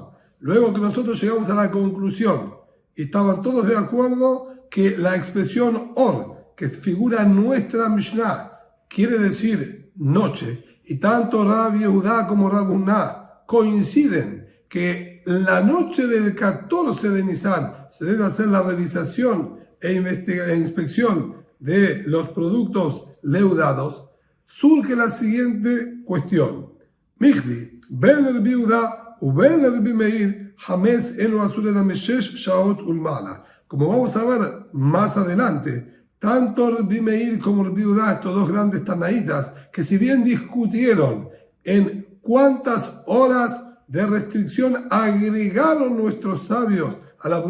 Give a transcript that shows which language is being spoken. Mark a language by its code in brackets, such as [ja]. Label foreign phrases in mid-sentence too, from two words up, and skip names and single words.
[es] Luego que nosotros llegamos a la conclusión y estaban todos de acuerdo que la expresión Or, que figura en nuestra Mishnah, quiere decir noche, y tanto Rabbi Yehudá como Rabbi Huna coinciden que la noche del 14 de Nisan se debe hacer la revisación e inspección de los productos leudados, surge la siguiente cuestión. [he] מכדי, בין רבי יהודה ובין רבי מאיר, חמץ אינו אסור אלא משש שעות ולמעלה. Como vamos a ver más adelante, tanto Rabbi Meir como Rabbi Yehudá, estos dos grandes tanaítas, que si bien discutieron en cuántas horas de restricción agregaron nuestros sabios a la